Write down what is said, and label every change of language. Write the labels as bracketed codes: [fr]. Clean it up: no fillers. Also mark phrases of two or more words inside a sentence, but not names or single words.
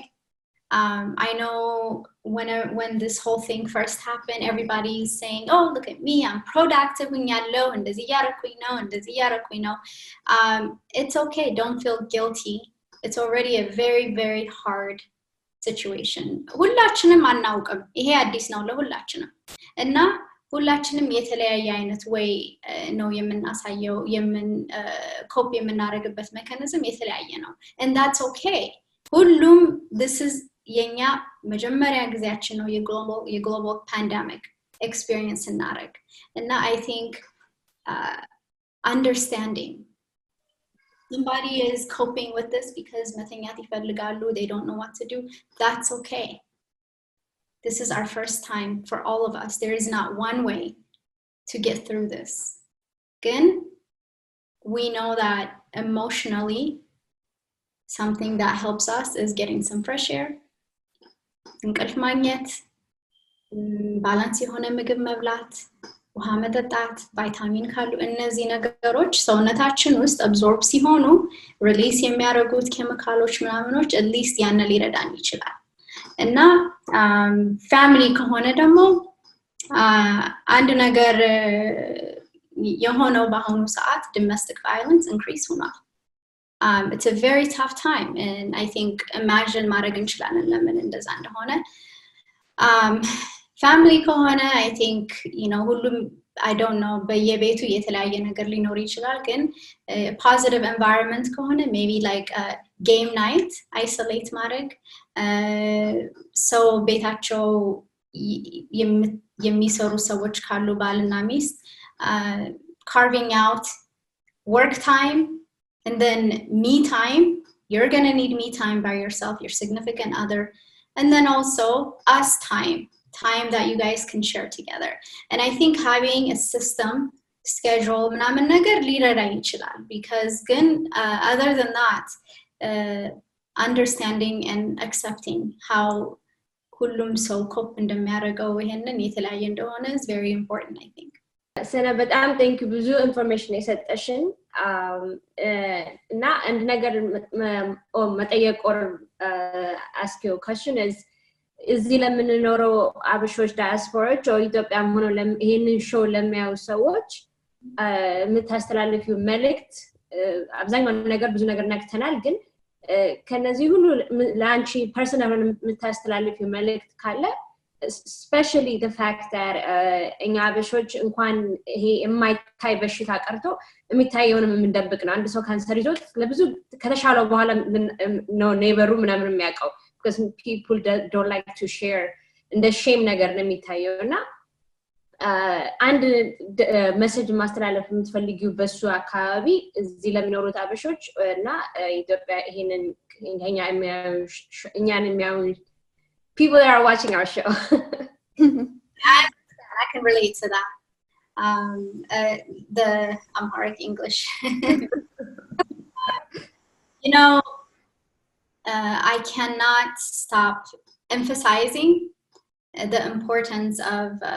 [en] I know when this whole thing first happened, everybody's saying, "Oh, look at me, I'm productive when you're low, and it's okay. Don't feel guilty. It's already a very, very hard situation [am] ሁላችንም አናውቅም ይሄ አዲስ ነው ለሁላችንም እና ሁላችንም የተለያየ አይነት ወይ ነው የምናሳየው ኮፕ የምናደርግበት ሜካኒዝም የተለያየ ነው [en] and that's okay [am] ሁሉም this [en] is [am] የኛ መጀመሪያ ጊዜያችን ነው የግሎባል ፓንደሚክ [en] experience [am] እናደርግ እና [en] I think understanding somebody is coping with this because [am] መተኛት ይፈልጋሉ [en] they don't know what to do that's okay this is our first time for all of us there is not one way to get through this again we know that emotionally something that helps us is getting some fresh air [am] እንቅልፍ ማግኘት ባላንስ የሆነ ምግብ መብላት ውሃ መጠጣት ቫይታሚን ካሉ እነዚህ ነገሮች ሰውነታችን ውስጥ አብዞርብ ሲሆኑ ሪሊዝ የሚያደርጉት ኬሚካሎች ምናምኖች [en] at least [am] ያን ሊረዳን ይችላል እና ፋሚሊ ከሆነ ደግሞ አንድ ነገር የሆነው በአሁኑ ሰዓት [en] domestic violence [am] increase ሆኗል [en] it's a very tough time and I think imagine [am] ማድረግ እንችላለን ለምን እንደዛ እንደሆነ [en] family ከሆነ I think you know ሁሉም I don't know [am] በየቤቱ የተለያየ ነገር ሊኖር ይችላል ግን [en] positive environment ከሆነ maybe like a game night isolate ማድረግ so ቤታቸው [am] የሚሰሩ ሰዎች ካሉ ባልና ሚስት [en] carving out work time and then me time you're going to need me time by yourself your significant other and then also us time that you guys can share together and I think having a system schedule [am] ምናምን ነገር ሊረዳ ይችላል [en] because ግን other than that understanding and accepting how [am] ሁሉም ሰው ኮፕ እንደሚያደርገው ይሄንን የተለያየ እንደሆነ [en] is very important I think [am] ሰና በጣም [en] thank you [am] ብዙ information የሰጠሽን እና አንድ ነገር መጠየቅ [en] or ask you a question is [am] እዚህ ለምንኖረው አበሾች ዳያስፖራዎች ወይ ኢትዮጵያም ሆኖ ይሄንን ሾው ለሚያዩ ሰዎች የምታስተላልፊው መልእክት አብዛኛው ነገር ብዙ ነገር ነክተናል ግን ከነዚህ ሁሉ ለአንቺ ፐርሰናል የምታስተላልፊው መልእክት ካለ [en] especially the fact that [am] እኛ አበሾች እንኳን ይሄ የማይታይ በሽታ ቀርቶ የሚታየውንም የምንደብቅ ነው አንድ ሰው ካንሰር ይዞት ለብዙ ከተሻለው በኋላ ነው ኔበሩ ምናምን የሚያውቀው [en] because people don't like to share and the shame [am] ነገር ነው የሚታየውና አንድ ሜሴጅ ማስተላለፍ የምትፈልጊው በሱ አካባቢ እዚህ ለሚኖሩት አበሾች እና ኢትዮጵያ ይሄንን እኛን የሚያዩ [en] people that are watching our show I can relate to that the Amharic English you know I cannot stop emphasizing the importance of